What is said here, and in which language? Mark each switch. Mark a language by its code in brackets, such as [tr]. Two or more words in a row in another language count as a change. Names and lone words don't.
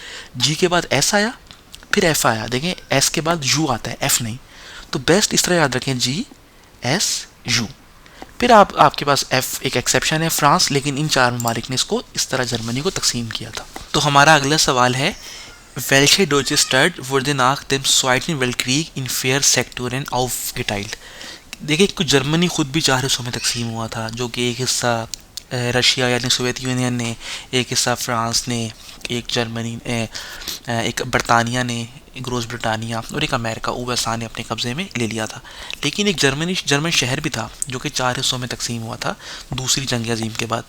[ur] جی کے بعد ایس آیا، پھر ایف آیا، دیکھیں ایس کے بعد یو آتا ہے، ایف نہیں. تو بیسٹ اس طرح یاد رکھیں، جی ایس یو. پھر آپ کے پاس ایف ایک ایکسیپشن ہے، فرانس، لیکن ان 4 ممالک نے اس کو اس طرح جرمنی کو تقسیم کیا تھا. تو ہمارا اگلا سوال ہے, [de] Welche deutsche Stadt wurde nach dem Zweiten Weltkrieg in 4 Sektoren aufgeteilt? [ur] دیکھیے، کچھ جرمنی خود بھی 4 حصوں میں تقسیم ہوا تھا، جو کہ ایک حصہ رشیا یعنی سوویت یونین نے، ایک حصہ فرانس نے، ایک جرمنی، ایک برطانیہ نے، گروس بریٹانیا، اور ایک امریکہ یو ایس اے نے اپنے قبضے میں لے لیا تھا. لیکن ایک جرمن شہر بھی تھا جو کہ 4 حصوں میں تقسیم ہوا تھا دوسری جنگ عظیم کے بعد.